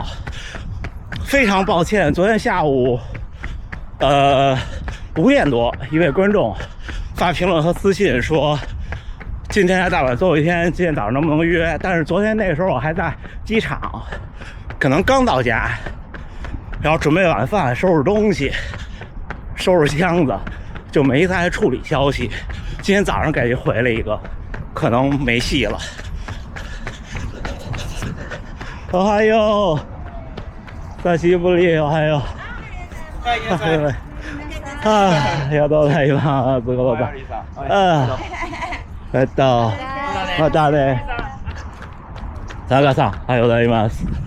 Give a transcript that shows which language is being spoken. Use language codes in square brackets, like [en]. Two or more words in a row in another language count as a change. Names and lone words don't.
[zh] 非常抱歉，昨天下午5点多，一位观众发评论和私信说，今天在大阪最后一天，今天早上能不能约？但是昨天那个时候我还在机场，可能刚到家，然后准备晚饭，收拾东西，收拾箱子，就没再处理消息。今天早上给回了一个，可能没戏了。 [ja] おはよう。久しぶり、おはよう。ありがとうございます。ご苦労さん。またね。田中さん、おはようございます。